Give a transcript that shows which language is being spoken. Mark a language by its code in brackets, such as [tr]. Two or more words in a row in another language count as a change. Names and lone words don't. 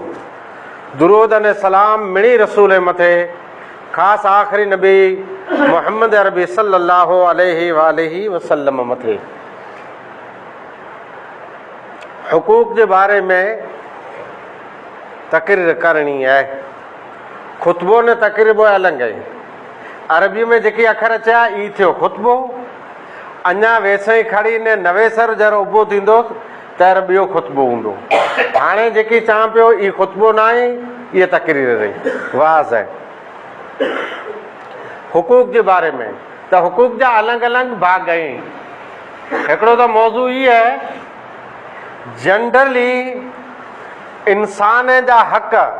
[sd] दुरूद अने सलाम मिणी रसूल मथे, ख़ासि आख़िरी नबी मुहम्मद अरबी [ar] صلى الله عليه وسلم [sd] मथे। हुकूक जे बारे में तक़रीर करणी आहे। ख़ुतबो ने तक़रीर अलॻि आहे। अरबी में जेकी अखर अचिया ई थियो ख़ुतबो। अञा वेसई खड़ी ने नवे सर जरो उभो थींदो त ॿियो ख़ुतबो हूंदो। हाणे जेकी चवां पियो ई ख़ुतबो न आहे, इहा तक़रीर रही वाज़ आहे। हुकूक जे बारे में त हुकूक जा अलॻि अलॻि भाग आहिनि। हिकिड़ो त मौज़ू ई आहे जनरली इंसान जा हक़।